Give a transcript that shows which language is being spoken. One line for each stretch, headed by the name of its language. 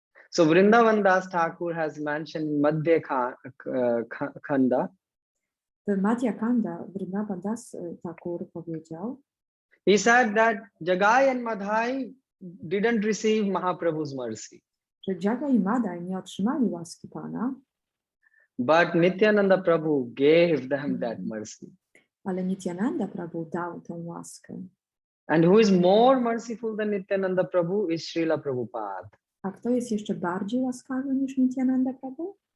English: So Vrindavan Das Thakur has mentioned in Madhya Khanda.
Polish: W Madhya Khanda Vrindavan Das Thakur powiedział,
English: he said that Jagai and Madhai didn't receive Mahaprabhu's mercy.
Polish: Że Jagai i Madhai nie otrzymali łaski Pana,
English: but Nityananda Prabhu gave them that mercy.
Polish: Ale Nityananda Prabhu dał tę łaskę.
English: And who is more merciful than Nityananda Prabhu is Srila Prabhupada.
Polish: A kto jest jeszcze bardziej łaskawy niż Nityananda Prabhu?